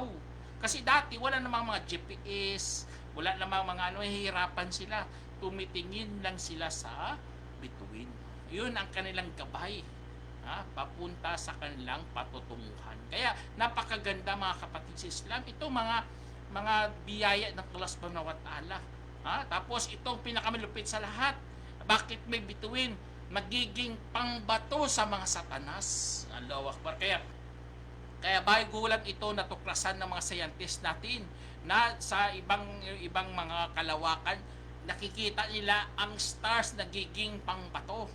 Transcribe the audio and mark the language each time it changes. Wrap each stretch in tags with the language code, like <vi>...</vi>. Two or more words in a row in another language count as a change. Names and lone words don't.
<tl>Kasi dati wala namang mga GPS, wala namang mga hihirapan sila. Tumitingin lang sila sa bituin. Yun ang kanilang gabay, papunta sa kanilang patutunguhan. Kaya napakaganda, mga kapatid sa Islam, ito mga biyaya ng Allah</tl> <ar>سبحانه وتعالى.</ar> <tl>Tapos itong pinakamalupit sa lahat, bakit may bituin? Magiging pangbato sa mga satanas.</tl> <ar>الله أكبر.</ar> <tl>Kaya bago lang ito natuklasan ng mga scientist natin na sa ibang mga kalawakan, nakikita nila ang stars nagiging pangbato.</tl>